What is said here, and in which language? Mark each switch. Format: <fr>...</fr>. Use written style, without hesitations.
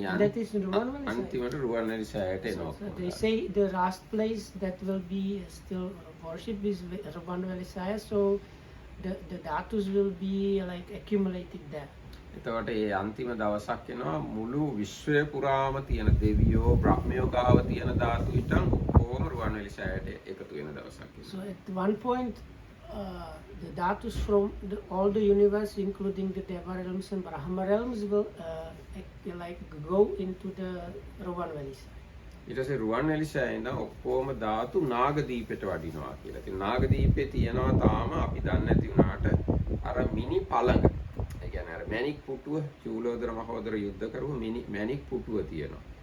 <en>And that is in Ruwanwali side.</en> <si>අන්තිමට රුවන්වැලි සෑයට එනවා.</si> <en>So they say the last place that will be still worship is Ruwanwali Saya, so the dhatus will be like accumulated there.</en> <si>එතකොට ඒ අන්තිම දවසක් එනවා මුළු විශ්වය පුරාම තියෙන දෙවියෝ බ්‍රහ්මයෝ ගාව තියෙන ධාතු ඊටන් ඔක්කොම රුවන්වැලි සෑයට එකතු වෙන දවසක්.</si> <en>So at one point the dhatus from all the universe, including the Deva realms and Brahma realms, will like go into the Ruwanwali side.</en> <si>ඊට පස්සේ රුවන්වැලි සෑයේ ඉඳන් ඔක්කොම ධාතු නාගදීපයට වඩිනවා කියලා. ඉතින් නාගදීපේ තියෙනවා තාම අපි දන්නේ නැති වුණාට අර මිනි පළඟ. ඒ කියන්නේ අර මැණික් පුටුව චූලෝදර මහෝදර යුද්ධ කරුව මැණික් පුටුව තියෙනවා.</si>